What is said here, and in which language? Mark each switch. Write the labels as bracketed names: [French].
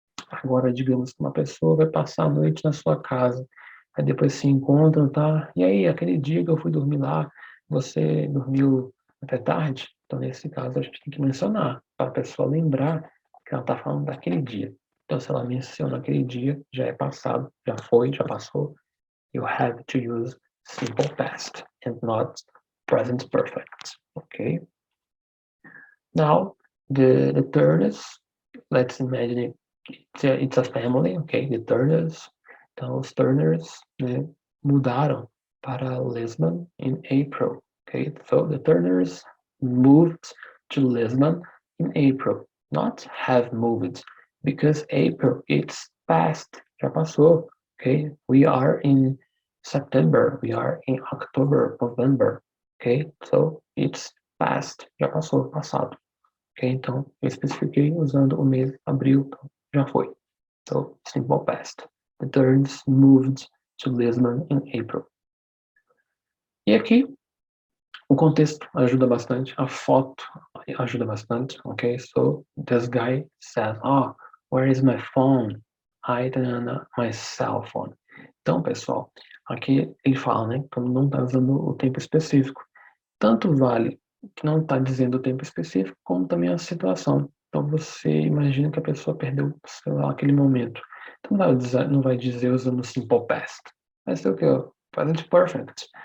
[Portuguese] Agora, digamos que uma pessoa vai passar a noite na sua casa, aí depois se encontram, tá? E aí, aquele dia que eu fui dormir lá, você dormiu até tarde? Então, nesse caso, a gente tem que mencionar, para a pessoa lembrar que ela está falando daquele dia. Então, se ela menciona aquele dia, já é passado, já foi, já passou. [English] You have to use simple past and not present perfect. Okay? Now, the Turners, let's imagine it's a family, okay? The Turners. [Portuguese] Então, os Turners, né, mudaram para Lisbon [English] in April. Okay, so the Turners moved to Lisbon in April, not have moved, because April it's past, [Portuguese] já passou. [English] Okay, we are in September, we are in October, November. Okay, so it's past, [Portuguese] já passou, passado. Ok, então eu especifiquei usando o mês abril, então já foi. [English] So, simple past. The Turners moved to Lisbon in April. [Portuguese] E aqui, o contexto ajuda bastante, a foto ajuda bastante, ok? [English] So, this guy says, oh, where is my phone? I don't know my cell phone. [Portuguese] Então, pessoal, aqui ele fala, né, como não está usando o tempo específico. Tanto vale que não está dizendo o tempo específico, como também a situação. Então, você imagina que a pessoa perdeu, sei lá, aquele momento. Então, não vai dizer usando simple past. Vai ser o quê? Present perfect.